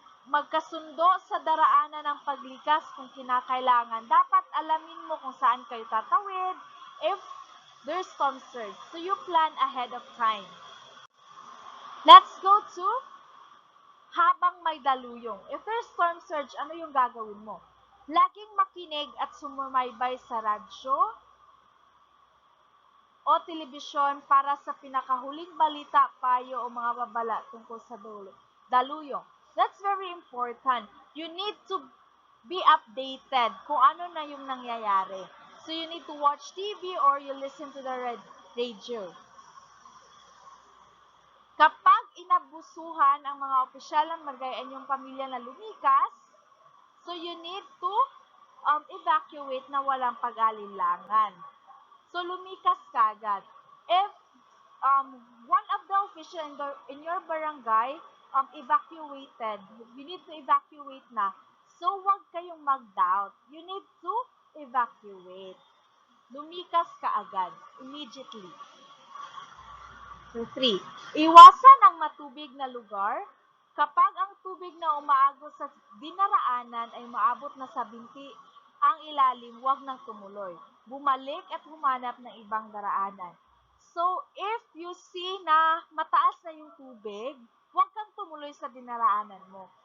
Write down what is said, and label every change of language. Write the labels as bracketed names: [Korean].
[Filipino] Magkasundo sa daraanan ng paglikas kung kinakailangan. Dapat alamin mo kung saan kayo tatawid [English] if there's storm surge. So, you plan ahead of time. Let's go to [Filipino] habang may daluyong. [English] If there's storm surge, [Filipino] ano yung gagawin mo? Laging makinig at sumumaybay sa radyo o telebisyon para sa pinakahuling balita, payo o mga babala tungkol sa daluyong. [English] That's very important. You need to be updated [Filipino] kung ano na yung nangyayari. [English] So you need to watch TV or you listen to the radio. [Filipino] Kapag inabusuhan ang mga opisyal ng magayan yung pamilya na lumikas, [English] so you need to evacuate [Filipino] na walang pag-alinlangan. So lumikas kagad. [English] If one of the officials in your barangay evacuated, you need to evacuate [Filipino] na. So wag kayong mag-doubt. [English] You need to evacuate. [Filipino] Lumikas kaagad, immediately. So 3, iwasan ang matubig na lugar. Kapag ang tubig na umaagos sa dinaraanan ay maabot na sa binti ang ilalim, huwag nang tumuloy. Bumalik at humanap ng ibang daraanan. [English] So, if you see [Filipino] na mataas na yung tubig, huwag kang tumuloy sa dinaraanan mo.